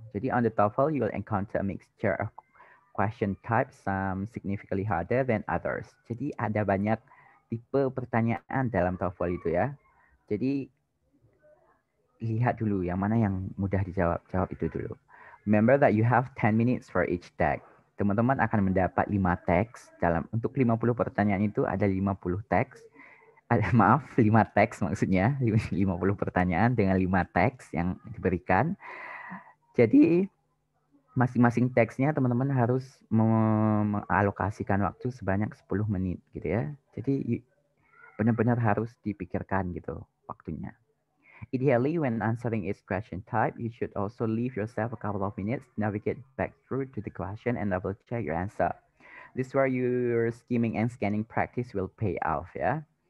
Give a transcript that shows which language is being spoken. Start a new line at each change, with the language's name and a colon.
English: Jadi on the TOEFL you will encounter a mixture of question types, some significantly harder than others.
Indonesian: Jadi ada banyak tipe pertanyaan dalam TOEFL itu ya. Jadi lihat dulu yang mana yang mudah dijawab, jawab itu dulu.
English: Remember that you have 10 minutes for each tag.
Indonesian: Teman-teman akan mendapat 5 teks dalam untuk 50 pertanyaan itu ada 50 teks. Maaf, 5 teks maksudnya, 50 pertanyaan dengan 5 teks yang diberikan. Jadi masing-masing teksnya teman-teman harus mengalokasikan waktu sebanyak 10 menit gitu ya. Jadi benar-benar harus dipikirkan gitu waktunya.
English: Ideally, when answering each question type, you should also leave yourself a couple of minutes, navigate back through to the question, and double check your answer. This is where your skimming and scanning practice will pay off ya.